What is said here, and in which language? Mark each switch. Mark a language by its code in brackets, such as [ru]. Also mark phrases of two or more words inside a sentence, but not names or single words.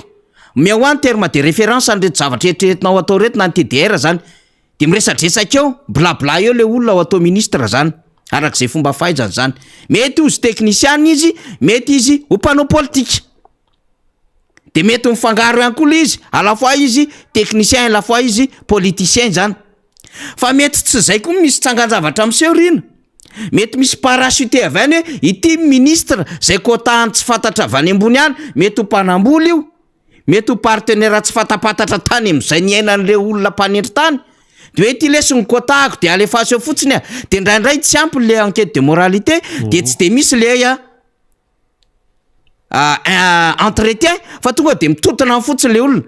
[mg] Meo any [fr] terme de référence [mg] an'reto zavatra eritreretinao atao reto na ny TDR zany de miresadresaka eo blabla eo le olona ho atao ministre zany arak'izay fomba fahaizany zany. Mety izy technicien izy, mety izy ho mpanao politique de mety mifangaro ihany koa izy [fr] à la fois [mg] izy technicien [fr] à la fois [mg] izy politicien zany. Fa mety tsy zay koa misy tsangan-javatra amin'seho rina. Mety misy parachuté avy any hoe ity ministre zay kotahany tsy fantatra avy any ambony any mety ho mpanamboly io, mety ho partenaire tsy fatapatatra tany amin'izay ny ainan'ireo olona mpanendry tany de hoe ty lesy ny kotahako de alefaso eo fotsiny de ndraindray tsy ampy le [fr] enquête de moralité [mg] de tsy de misy le entretien fa tonga de mitotona amin'ny fotsiny le olona.